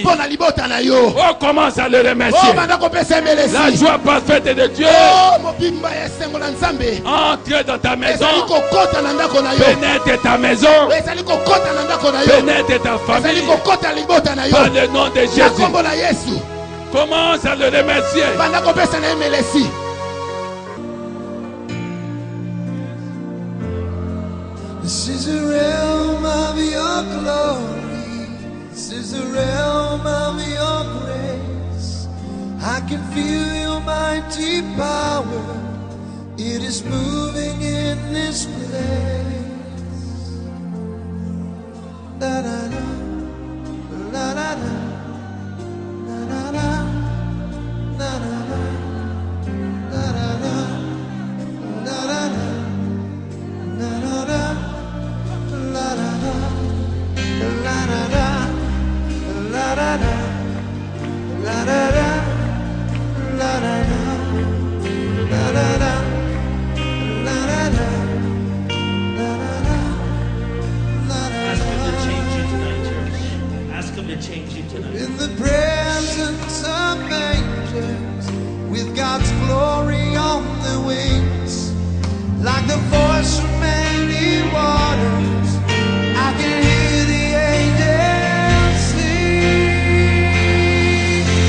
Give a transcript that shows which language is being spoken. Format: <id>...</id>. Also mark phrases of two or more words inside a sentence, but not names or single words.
<fr>On commence à le remercier. La joie parfaite de Dieu entre dans ta maison, pénètre ta maison, pénètre ta famille par le nom de Jésus. Commence à le remercier.</fr> <en>This is the realm of your glory. This is the realm of your grace. I I can feel your mighty power. It is moving in this place. Da da da, la da da, la da da, la da da, la da da, la da da, la da da, la da da, la da da, la da da, la da da, la da da, la da da. Change you tonight. In the presence of angels, with God's glory on the wings, like the voice from many waters, I can hear the angels sing.</en>